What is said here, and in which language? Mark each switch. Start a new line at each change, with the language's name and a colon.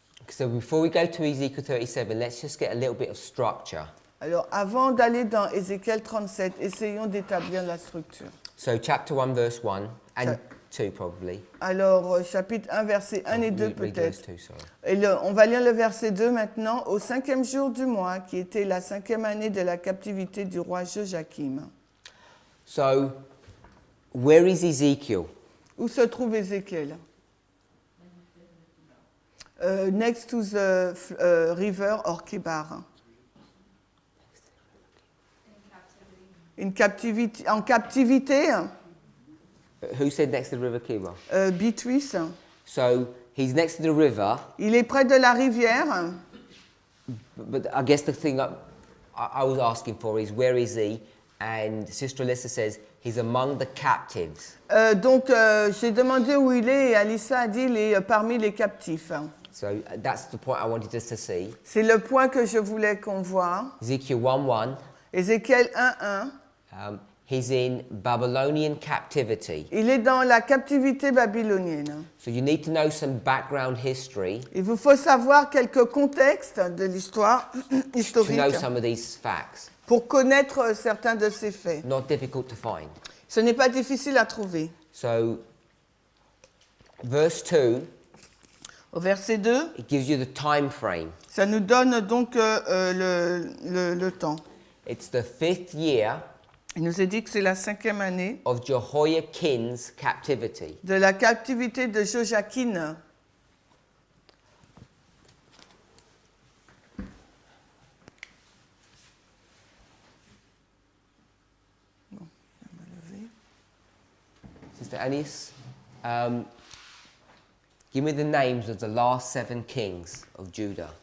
English: So before we go to Ezekiel 37, let's just get a little bit of structure.
French: Alors, avant d'aller dans Ézéchiel 37, essayons d'établir la structure.
English: So chapter 1, verse 1, and So- 2 probably.
French: Alors, chapitre 1, verset 1 et 2
English: Read those
French: peut-être.
English: two, sorry.
French: Et on va lire le verset 2 maintenant. Au 5e jour du mois, qui était la 5e année de la captivité du roi Joachim.
English: So, where is Ezekiel?
French: Où se trouve Ézéchiel?
English: Next to the river or Kébar.
French: En captivité,
English: Who said next to the river Kiba? Bitwis. So, he's next to the river,
French: Il est près de la rivière.
English: but I guess the thing I was asking for is where is he And Sister Alyssa says he's among the captives.
French: Donc, j'ai demandé où il est et Alissa a dit il est parmi les captifs.
English: So that's the point I wanted us to see.
French: C'est le point que je voulais qu'on voit.
English: Ezekiel 1:1.
French: Ézéchiel 1:1.
English: He's in Babylonian captivity.
French: Il est dans la captivité babylonienne.
English: So you need to know some background history
French: Il vous faut savoir quelques contextes de l'histoire
English: to
French: historique
English: know some of these facts.
French: pour connaître certains de ces faits.
English: Not difficult to find.
French: Ce n'est pas difficile à trouver.
English: So verse 2,
French: Au verset 2,
English: it gives you the time frame.
French: ça nous donne donc le temps.
English: It's the 5th year
French: Il nous est dit que c'est la 5e année
English: of Jehoiakim's captivity.
French: de la captivité de Joachim.
English: Sister Anis, give me the names of the last 7 kings of Judah.